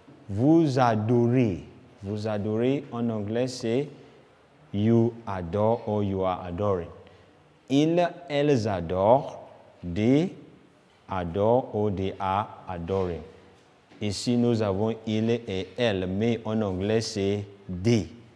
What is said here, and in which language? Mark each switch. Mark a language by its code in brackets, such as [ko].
[fr] Vous adorez en anglais c'est [en] you adore or you are adoring. [fr] Ils, elles adorent, [en] they adore or they are adoring. [fr] Ici, nous avons il et elle, mais en anglais, c'est they.